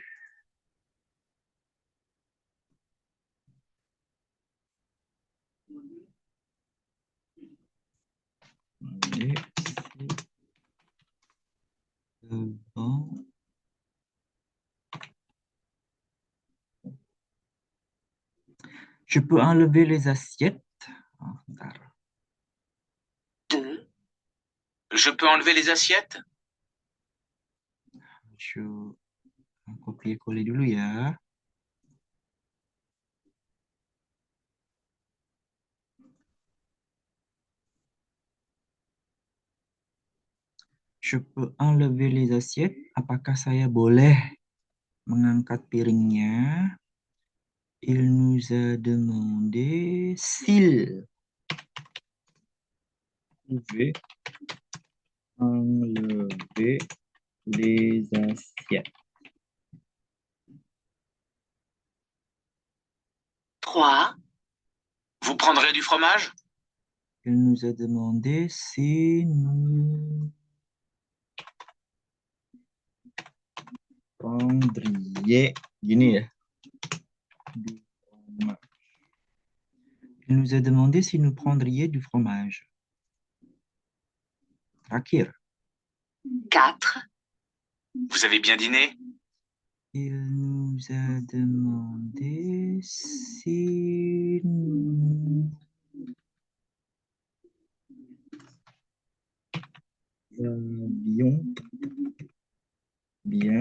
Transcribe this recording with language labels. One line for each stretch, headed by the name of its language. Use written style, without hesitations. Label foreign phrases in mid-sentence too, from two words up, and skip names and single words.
French: Demander si le vent Je peux enlever les assiettes.
Indonesian: Ah, bentar. 2.
French: Je peux enlever les assiettes? Je copier-coller
Indonesian: dulu ya.
French: Je peux enlever les assiettes.
Indonesian: Apakah saya boleh mengangkat piringnya?
French: Il nous a demandé s'il pouvait enlever les assiettes. 3. Vous prendrez du fromage? Il nous a demandé si nous prendriez
Indonesian: gini ya.
French: Du fromage. Il nous a demandé si nous prendriez du fromage.
Indonesian: Terakhir. 4.
French: Vous avez bien dîné? Il nous a demandé si nous avions Bien.